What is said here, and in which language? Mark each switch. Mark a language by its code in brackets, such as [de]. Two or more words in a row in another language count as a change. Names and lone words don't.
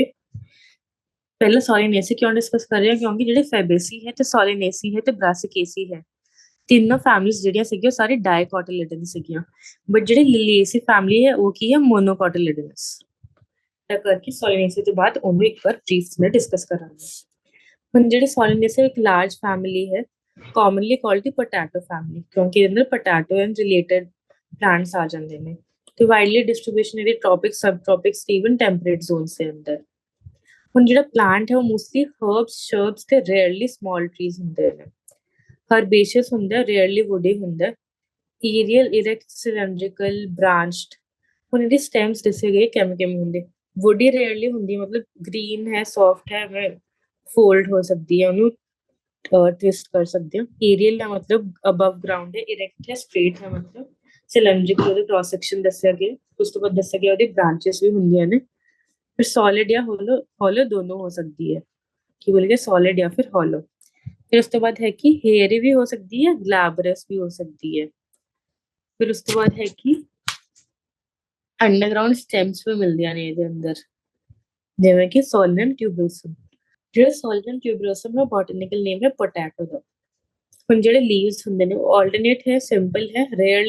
[pa] ਪਹਿਲਾਂ ਸੋਲਿਨੇਸੀ ਕਿਉਂ ਡਿਸਕਸ ਕਰ ਰਹੇ ਹਾਂ? ਕਿਉਂਕਿ ਜਿਹੜੇ ਫੈਬੇਸੀ ਹੈ ਤੇ ਸੋਲਿਨੇਸੀ ਹੈ ਤੇ ਬ੍ਰਾਸਿਕੇਸੀ ਹੈ, ਤਿੰਨੋਂ ਫੈਮਿਲੀਜ਼ ਜਿਹੜੀਆਂ ਸੀਗੀਆਂ ਸਾਰੇ ਡਾਈਕੋਟਿਲਿਡਨ ਸੀਗੀਆਂ, ਬਟ ਜਿਹੜੀ ਲਿਲੀਏਸੀ ਫੈਮਿਲੀ ਹੈ ਉਹ ਕੀ ਹੈ? ਮੋਨੋਕੋਟਿਲਿਡਨਸ। ਤਾਂ ਕਰਕੇ ਸੋਲਿਨੇਸੀ ਤੋਂ ਬਾਅਦ ਉਹਨੂੰ ਇੱਕ ਵਾਰ ਬਰੀਫ [hi] में डिस्कस [pa] ਕਰਾਂਗੇ। ਹੁਣ ਜਿਹੜੇ ਸੋਲਿਨੇਸੀ ਇੱਕ [en] large family [pa] ਹੈ, [en] commonly called the potato family [pa] ਕਿਉਂਕਿ ਇਹਦੇ ਅੰਦਰ [en] potato and related plants [pa] ਆ ਜਾਂਦੇ ਨੇ ਤੇ [en] widely distribution [pa] ਇਹਦੀ [en] tropic subtropics [pa] ਤੇ [en] even temperate zones [pa] ਦੇ ਅੰਦਰ ਹੁਣ ਜਿਹੜਾ plant ਹੈ ਉਹ [en] mostly herbs shrubs [pa] ਤੇ [en] rarely small trees [pa] ਹੁੰਦੇ ਨੇ herbaceous ਹੁੰਦਾ [en] rarely woody [pa] ਹੁੰਦਾ [en] aerial erect cylindrical branched [pa] ਹੁਣ ਇਹਦੀ stems ਦੱਸੇ ਗਏ ਕਿਵੇਂ ਹੁੰਦੇ [en] woody rarely [pa] ਹੁੰਦੀ ਮਤਲਬ green ਹੈ soft ਹੈ fold ਹੋ ਸਕਦੀ ਹੈ ਉਹਨੂੰ [hi] ट्विस्ट कर सकते हो एरियल का मतलब अबव ग्राउंड है इरेक्ट है स्ट्रेट है मतलब सिलेंड्रिकल [pa] ਉਹਦੇ [en] cross section [pa] ਦੱਸਿਆ ਗਿਆ ਉਸ ਤੋਂ ਬਾਅਦ ਦੱਸਿਆ ਗਿਆ ਉਹਦੇ ਬ੍ਰਾਂਚेस ਵੀ ਹੁੰਦੀਆਂ ਨੇ ਫਿਰ ਸੋਲਿਡ ਜਾਂ ਹੋਲੋ ਦੋਨੋਂ ਹੋ ਸਕਦੀ ਹੈ ਕੀ ਬੋਲ ਗਏ ਸੋਲਿਡ ਜਾਂ ਫਿਰ ਹੋਲੋ ਫਿਰ ਉਸ ਤੋਂ ਬਾਅਦ ਹੈ ਕਿ ਹੇਅਰੀ ਵੀ ਹੋ ਸਕਦੀ ਹੈ ਗਲੈਬਰਸ ਵੀ ਹੋ ਸਕਦੀ ਹੈ ਫਿਰ ਉਸ ਤੋਂ ਬਾਅਦ ਹੈ ਕਿ [en] underground stems [pa] ਵੀ ਮਿਲਦੀਆਂ ਨੇ ਇਹਦੇ ਅੰਦਰ ਜਿਵੇਂ ਕਿ ਸੋਲਨ ਟਿਊਬਰਸਮ ਜਿਹੜਾ ਸੋਲਨ ਟਿਊਬਰਸਮ ਦਾ [en] botanical name [pa] ਹੈ ਪੋਟੈਟੋ ਦਾ ਹੁਣ ਜਿਹੜੇ ਲੀਵਸ ਹੁੰਦੇ ਨੇ ਉਹ ਆਲਟਰਨੇਟ ਹੈ ਸਿੰਪਲ ਹੈ ਰੇਅਰਲੀ